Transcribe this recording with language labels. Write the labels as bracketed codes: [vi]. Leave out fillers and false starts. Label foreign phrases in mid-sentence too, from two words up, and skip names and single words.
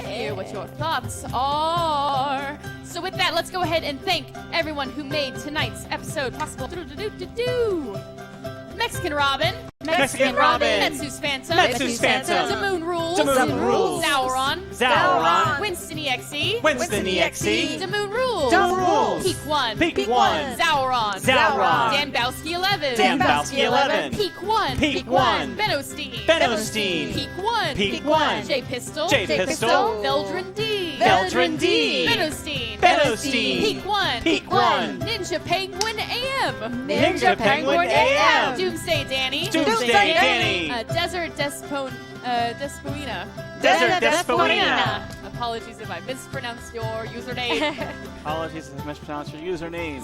[en] Hear what your thoughts are. So with that, let's go ahead and thank everyone who made tonight's episode possible. Mexican Robin. Mexican Robin. Metsu's Phantom. Metsu's Phantom. Damoon Rules. Damoon Rules. Sauron. Sauron. Winston EXE. Winston EXE. Damoon Rules. Damoon Rules. Peak 1. Peak 1. Zauron. Zauron. Dan Bowski 11. Dan Bowski 11. Peak 1. Peak 1. Benno-Steen. Benno-Steen. Peak 1. Peak 1. J Pistol. J Pistol. Veldrin D. Veldrin D. Benno-Steen. Benno-Steen. Peak 1. Peak 1. Ninja Penguin AM. Ninja Penguin AM. Doomsday Danny. Doomsday Danny. Desert Despoina. Desert Despoina. Apologies if I mispronounced your username. Apologies if I mispronounced your username.